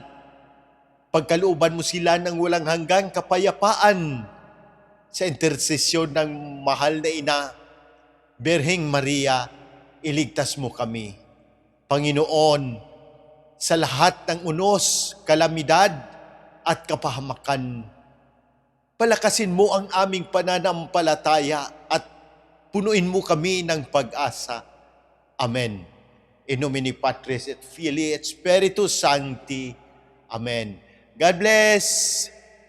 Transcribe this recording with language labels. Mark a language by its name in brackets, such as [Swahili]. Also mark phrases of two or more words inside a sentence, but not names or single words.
[Filipino] Pagkalooban mo sila ng walang hanggang kapayapaan sa intersesyon ng mahal na ina, Birheng Maria, iligtas mo kami. Panginoon, sa lahat ng unos, kalamidad at kapahamakan, palakasin mo ang aming pananampalataya at punuin mo kami ng pag-asa. Amen. [Latin] In nomine Patris et Filii et Spiritus Sancti. [English] Amen. God bless.